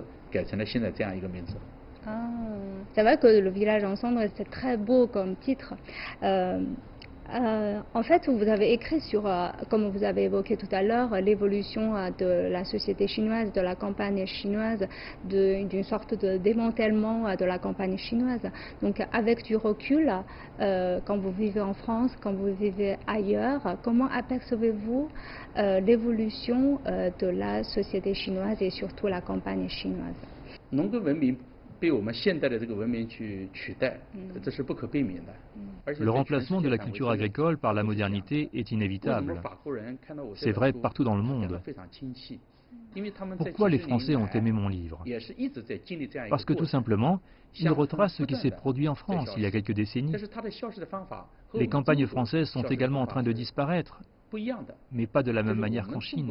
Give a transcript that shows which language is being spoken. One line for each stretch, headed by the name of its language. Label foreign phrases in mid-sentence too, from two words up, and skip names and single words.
Chinese: 改成了现在这样一个名字。
French: Ah, c'est vrai que le village ensemble, c'est très beau comme titre. En fait, vous avez écrit sur, comme vous avez évoqué tout à l'heure, l'évolution de la société chinoise, de la campagne chinoise, d'une sorte de démantèlement de la campagne chinoise. Donc, avec du recul, quand vous vivez en France, quand vous vivez ailleurs, comment apercevez-vous l'évolution de la société chinoise et surtout la campagne chinoise?
Chinese: 农耕文明被我们现代的这个文明去取代，这是不可避免的。
French: Le remplacement de la culture agricole par la modernité est inévitable. C'est vrai partout dans le monde. Pourquoi les Français ont aimé mon livre? Parce que tout simplement, il retrace ce qui s'est produit en France il y a quelques décennies. Les campagnes françaises sont également en train de disparaître, mais pas de la même manière qu'en Chine.